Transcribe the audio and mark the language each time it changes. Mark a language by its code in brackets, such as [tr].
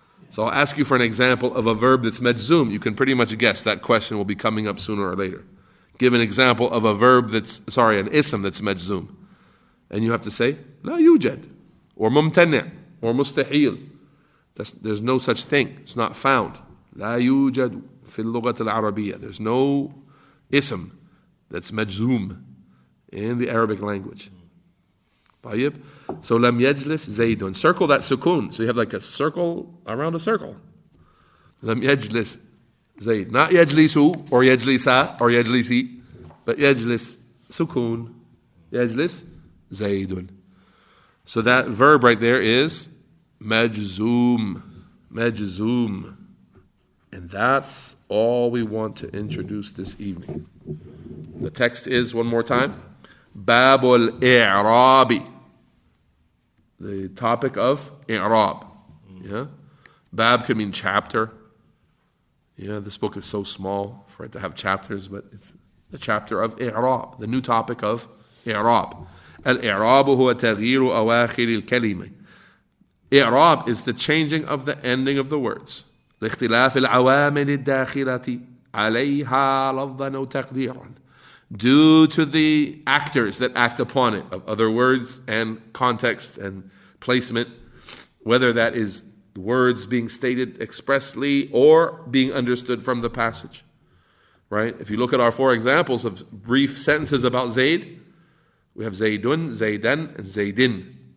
[en] So I'll ask you for an example of a verb that's majzoom. You can pretty much guess that question will be coming up sooner or later. Give an example of a verb an ism that's majzoom. And you have to say, [ar] لا يوجد, [en] or [ar] ممتنع, [en] or [ar] مستحيل. [en] There's no such thing. It's not found. [ar] لا يوجد في اللغة العربية. [en] There's no ism that's majzoom in the Arabic language. [ar] طيب. So لم يجلس زيد. [en] Circle that sukoon. So you have like a circle around a circle. [ar] لم يجلس زيد. [en] Not يجلسوا or يجلسا or يجلسي, but يجلس sukoon. [ar] يجلس زيد. [en] So that verb right there is majzoom. Majzoom. And that's all we want to introduce this evening. The text is, one more time, Babul I'rabi. The topic of I'rab. Yeah? Bab can mean chapter. Yeah, this book is so small for it to have chapters, but it's the chapter of I'rab, the new topic of I'rab. [ar] Al-I'rab huwa taghyiru awakhir al-kalima. [en] I'rab is the changing of the ending of the words. [ar] لاختلاف العوامل الداخلة عليها لفظا أو تقديرا. [en] Due to the actors that act upon it, of other words and context and placement, whether that is words being stated expressly or being understood from the passage. Right? If you look at our four examples of brief sentences about Zayd, we have Zaydun, Zaydan, and Zaydin.